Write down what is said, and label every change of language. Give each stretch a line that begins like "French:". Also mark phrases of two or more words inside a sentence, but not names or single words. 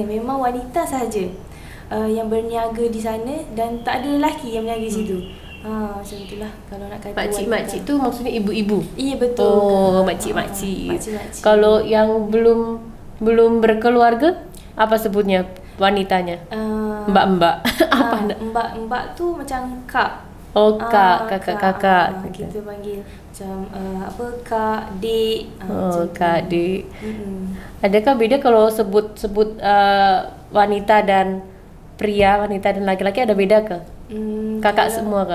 Malay: Memang wanita sahaja yang berniaga di sana, dan tak ada lelaki yang berniaga di situ. Macam itulah kalau nak kata makcik-makcik tu maksudnya ibu-ibu?
Indonesian: Iya, betul.
Malay: Oh, makcik-makcik. Kalau yang belum berkeluarga, apa sebutnya wanitanya?
Indonesian: Mbak-mbak. Apa?
Malay: Mbak tu macam kak. Oh, kakak. Kita panggil macam kak, dek. Kak, dek. Adakah beda kalau sebut wanita dan pria, wanita dan laki-laki, ada beda ke? Kakak semua ke?